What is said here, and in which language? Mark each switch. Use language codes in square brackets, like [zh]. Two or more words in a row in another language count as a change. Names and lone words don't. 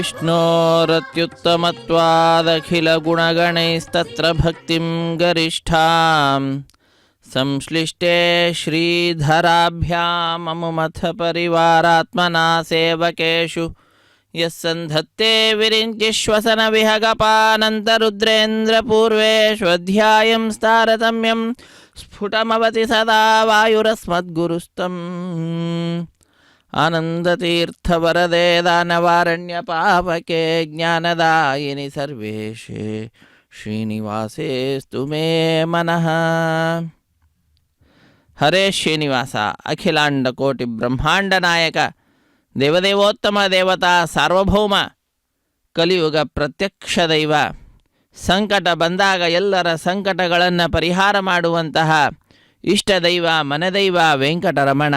[sa] ವಿಷ್ಣೋರತ್ಯುತ್ತಮತ್ವಾದಖಿಲಗುಣಗಣೈಸ್ತತ್ರ ಭಕ್ತಿಂ ಗರಿಷ್ಠಾಂ ಸಂಶ್ಲಿಷ್ಟೇ ಶ್ರೀಧರಾಭ್ಯಾಮಮುಮಥ ಪರಿವಾರಾತ್ಮನಾ ಸೇವಕೇಷು ಯಸ್ಸಂಧತ್ತೆ ವಿರಿಂಚಿಶ್ವಸನ ವಿಹಗಪಾನಂತರುದ್ರೇಂದ್ರ ಪೂರ್ವೇಷ್ವಧ್ಯಾಯಂ ತಾರತಮ್ಯಂ ಸ್ಫುಟಮವತಿ ಸದಾ ವಾಯುರಸ್ಮದ್ಗುರುಸ್ತಂ ಆನಂದತೀರ್ಥವರದೆ ದಾನವಾರಣ್ಯ ಪಾವಕೆ ಜ್ಞಾನದಾಯಿನಿ ಸರ್ವೇಶೇ ಶ್ರೀನಿವಾಸೇಸ್ತು ಮೇ ಮನಃ. [kn] ಹರೇ ಶ್ರೀನಿವಾಸ, ಅಖಿಲಾಂಡ ಕೋಟಿ ಬ್ರಹ್ಮಾಂಡ ನಾಯಕ, ದೇವದೇವೋತ್ತಮ ದೇವತಾ ಸಾರ್ವಭೌಮ, ಕಲಿಯುಗ ಪ್ರತ್ಯಕ್ಷ ದೈವ, ಸಂಕಟ ಬಂದಾಗ ಎಲ್ಲರ ಸಂಕಟಗಳನ್ನು ಪರಿಹಾರ ಮಾಡುವಂತಹ ಇಷ್ಟ ದೈವ ಮನದೈವ ವೆಂಕಟರಮಣ.